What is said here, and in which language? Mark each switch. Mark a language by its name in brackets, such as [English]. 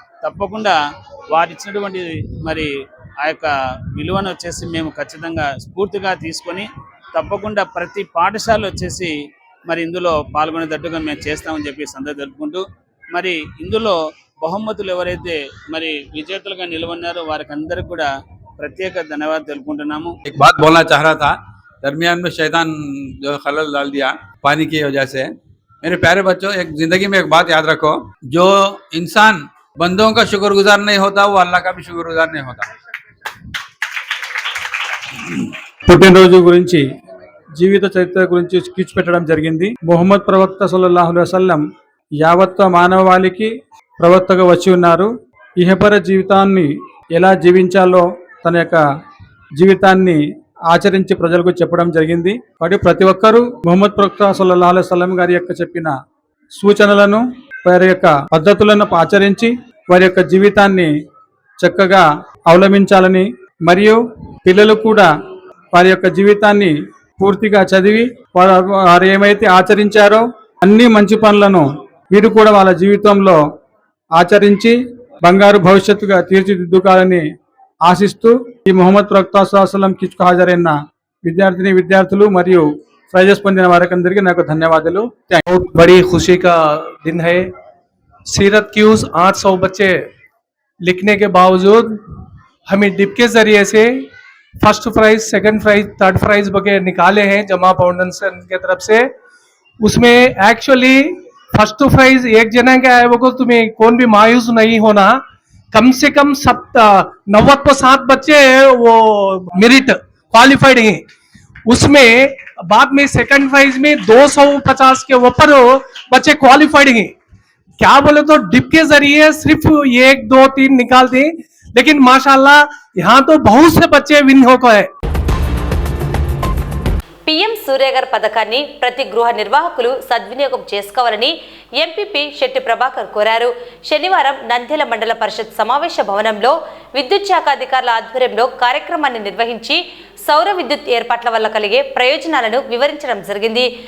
[Telugu] తప్పకుండా వారు ఇచ్చినటువంటి మరి ఆ యొక్క విలువను వచ్చేసి మేము ఖచ్చితంగా స్ఫూర్తిగా తీసుకొని తప్పకుండా ప్రతి పాఠశాల వచ్చేసి మరి ఇందులో పాల్గొనేటట్టుగా మేము చేస్తామని చెప్పి సందర్భం జరుపుకుంటూ మరి ఇందులో బహుమతులు ఎవరైతే మరి విజేతలుగా నిలవన్నారో వారికి అందరికీ కూడా ప్రత్యేక ధన్యవాదాలు తెలుపుకుంటున్నాము. [Hindi] एक बात बोलना चाह रहा था, दरमियान में शैतान जो खलल डाल दिया पानी की वजह से। मेरे प्यारे बच्चों, एक जिंदगी में एक बात याद रखो, जो इंसान बंदों का शुक्रगुजार नहीं होता वो अल्लाह का भी शुक्रगुजार नहीं होता। [Telugu] పుట్టినరోజు గురించి జీవిత చరిత్ర గురించి స్పీచ్ పెట్టడం జరిగింది. ముహమ్మద్ ప్రవక్త సల్లల్లాహు అలైహి వసల్లం యావత్ మానవాళికి ప్రవక్తగా వచ్చి ఉన్నారు. ఇహపర జీవితాన్ని ఎలా జీవించాలో తన యొక్క జీవితాన్ని ఆచరించి ప్రజలకు చెప్పడం జరిగింది. కాబట్టి ప్రతి ఒక్కరూ ముహమ్మద్ ప్రవక్త సల్లల్లాహు అలైహి వసల్లం గారి యొక్క చెప్పిన సూచనలను, వారి యొక్క పద్ధతులను ఆచరించి వారి యొక్క జీవితాన్ని చక్కగా అవలంబించాలని, మరియు పిల్లలు కూడా వారి యొక్క జీవితాన్ని పూర్తిగా చదివి వారు ఏమైతే ఆచరించారో అన్ని మంచి పనులను వీరు కూడా వాళ్ళ జీవితంలో ఆచరించి బంగారు భవిష్యత్తుగా తీర్చిదిద్దుకోవాలని ఆశిస్తూ ఈ ముహమ్మద్ ప్రవక్త సల్లల్లాహు అలైహి వసల్లం కిచ్కు హాజరైన విద్యార్థులు మరియు ప్రైజెస్ పొందిన వారందరికీ నాకు ధన్యవాదాలు. [Hindi] बहुत बड़ी खुशी का दिन है। सीरत क्यूज 800 बच्चे लिखने के बावजूद हमें डिप के जरिए से first prize, second prize, third prize वगैरह निकाले हैं जमा फाउंडेशन के तरफ से। उसमें एक्चुअली फर्स्ट प्राइज एक जना का है, वो तुम्हें कौन भी मायूस नहीं होना। कम से कम 90% बच्चे वो मेरिट क्वालिफाइड हैं। उसमें बाद में सेकंड प्राइज में 250 के ऊपर बच्चे क्वालिफाइड हैं। क्या बोले तो डिप के जरिए सिर्फ 1, 2, 3 निकाल दें, लेकिन माशाल्लाह यहाँ तो बहुत से बच्चे विन हो गए। [Telugu] పీఎం సూర్యగర్ పథకాన్ని ప్రతి గృహ నిర్వాహకులు సద్వినియోగం చేసుకోవాలని ఎంపీపీ శెట్టి ప్రభాకర్ కోరారు. శనివారం నంద్యాల మండల పరిషత్ సమావేశ భవనంలో విద్యుత్ శాఖ అధికారుల ఆధ్వర్యంలో కార్యక్రమాన్ని నిర్వహించి సౌర విద్యుత్ ఏర్పాట్ల వల్ల కలిగే ప్రయోజనాలను వివరించడం జరిగింది.